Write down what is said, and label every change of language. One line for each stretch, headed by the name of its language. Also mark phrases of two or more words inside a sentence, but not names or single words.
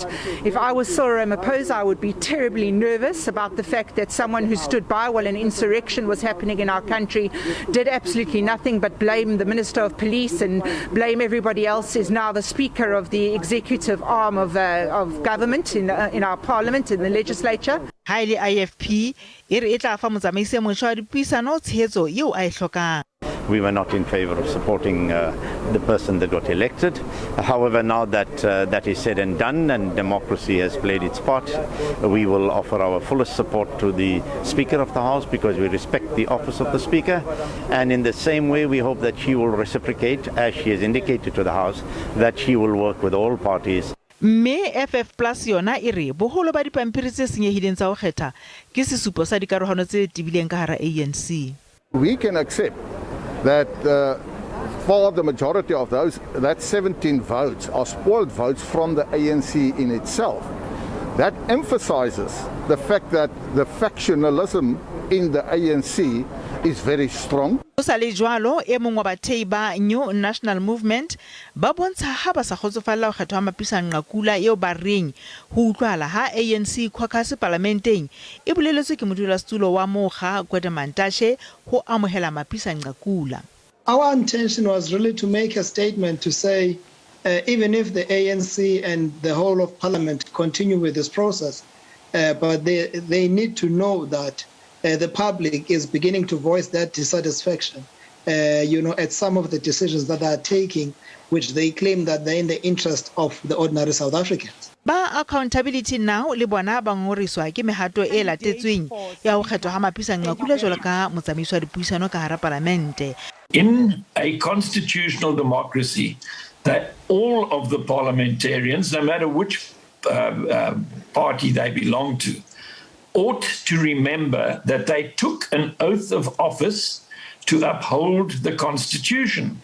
English: If I was Cyril Ramaphosa, I would be terribly nervous about the fact that someone who stood by while an insurrection was happening in our country did absolutely nothing but blame the Minister of Police and blame everybody else, is now the Speaker of the executive arm of government in our parliament, in the legislature.
Southern Sotho: Highly IFP e re e tla fa motsamaisi motjha wa dipuisano tshehetso eo a e hlokang.
English: We were not in favor of supporting the person that got elected. However, now that that is said and done and democracy has played its part, we will offer our fullest support to the Speaker of the House because we respect the office of the Speaker. And in the same way, we hope that she will reciprocate, as she has indicated to the House, that she will work with all parties.
Southern Sotho: Mme FF Plus yona e re boholo ba dipampiri tse senyehileng tsa ho kgetha ke sesupo sa dikarohano tse tibileng ka hara ANC.
English: We can accept that for the majority of those, that 17 votes are spoiled votes from the ANC in itself. That emphasizes the fact that the factionalism in the ANC is very strong.
Southern Sotho: Ho sa le jwalo e mong wa bathei ba New National Movement ba bontsha ha ba sa kgotsofalla ho kgethwa Mapisa-Nqakula eo ba reng ho utlwala ha ANC caucus parlamenteng e boleletswe ke modulasetulo wa mokga ho amohela Mapisa-Nqakula.
English: Our intention was really to make a statement to say even if the ANC and the whole of Parliament continue with this process, but they need to know that the public is beginning to voice that dissatisfaction, at some of the decisions that they are taking, which they claim that they're in the interest of the ordinary South Africans.
Southern Sotho: Ba accountability now le bona ba ngoriswa ke mehato e latetsweng ya ho kgethwa ha Mapisa-Nqakula jwalo ka motsamaisi wa dipuisano ka hara palamente.
English: In a constitutional democracy, that all of the parliamentarians, no matter which party they belong to, ought to remember that they took an oath of office to uphold the Constitution.